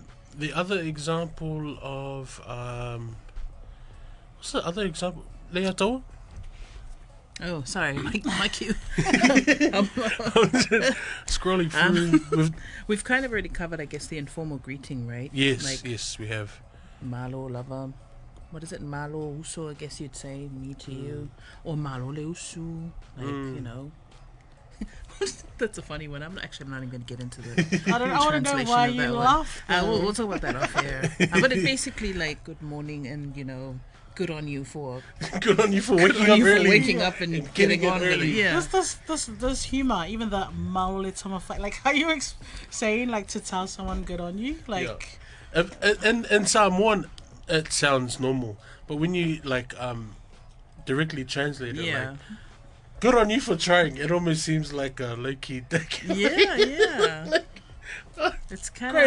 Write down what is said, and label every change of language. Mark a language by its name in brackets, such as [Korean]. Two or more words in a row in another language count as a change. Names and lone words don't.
[English] The other example of what's the other example? Leiataualesa? Oh, sorry, my cue. Scrolling through. We've kind of already covered, I guess, the informal greeting, right? Yes, we have. [Samoan] Malo lava. [English] What is it? [Samoan] Malo uso, [English] I guess you'd say, me to you. [Samoan] Or malo le usu. [English] Like, That's a funny one. I'm not even going to get into the I want to know translation why of you that one. laughed. We'll talk about that off air. But it's basically like good morning and, good on you for Good on you for waking up early. waking up and getting getting it on early. early. Yeah. This humor, even the [Samoan] maole tama [English] fight, like how you saying like to tell someone good on you, like in Samoan, it sounds normal, but when you directly translate it. Yeah. Like, good on you for trying. It almost seems like a low-key dick. Yeah. It's kind of